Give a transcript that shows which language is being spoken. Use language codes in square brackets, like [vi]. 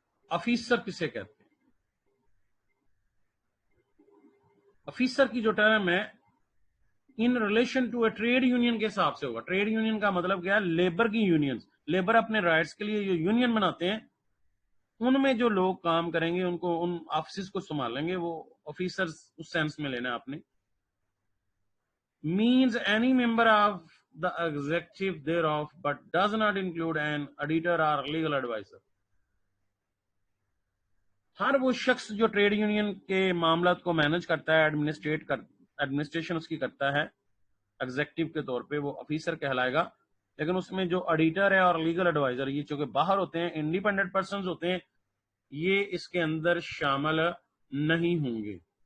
[ur] Officer کسے کہتے ہیں؟ آفیسر کی جو ٹرم ہے [en] in relation to a trade union [ur] کے حساب سے ہوگا. ٹریڈ یونین کا مطلب کیا ہے؟ لیبر کی یونینز. لیبر اپنے رائٹس کے لیے جو یونین بناتے ہیں ان میں جو لوگ کام کریں گے ان کو، ان آفیسز کو سنبھالیں گے، وہ آفیسر اس سینس میں لینا آپ نے. [en] means any member of the executive thereof but does not include an auditor or legal advisor. [ur] ہر وہ شخص جو ٹریڈ یونین کے معاملات کو مینج کرتا ہے، ایڈمنسٹریشن اس کی کرتا ہے ایگزیکٹو کے طور پہ، وہ آفیسر کہلائے گا. لیکن اس میں جو آڈیٹر ہے اور لیگل ایڈوائزر، یہ چونکہ باہر ہوتے ہیں، انڈیپینڈنٹ پرسنز ہوتے ہیں، یہ اس کے اندر شامل نہیں ہوں گے.